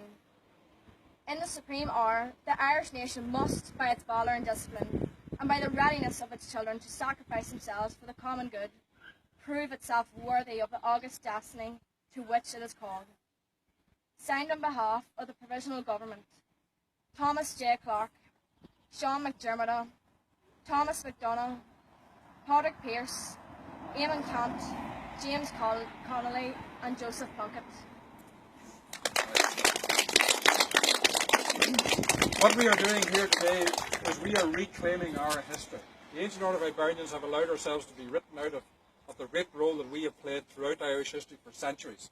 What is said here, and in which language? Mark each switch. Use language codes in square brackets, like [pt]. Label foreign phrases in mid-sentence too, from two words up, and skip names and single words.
[en] In the supreme hour, the Irish nation must, by its valour and discipline, and by the readiness of its children to sacrifice themselves for the common good, prove itself worthy of the august destiny to which it is called. Signed on behalf of the Provisional Government, Thomas J. Clark, Sean McDermott, Thomas McDonagh, Patrick Pearce, Eamon Cant, James Connolly and Joseph Plunkett. What we are doing here today is we are reclaiming our history. The ancient order of Hibernians have allowed ourselves to be written out of the great role that we have played throughout Irish history for centuries.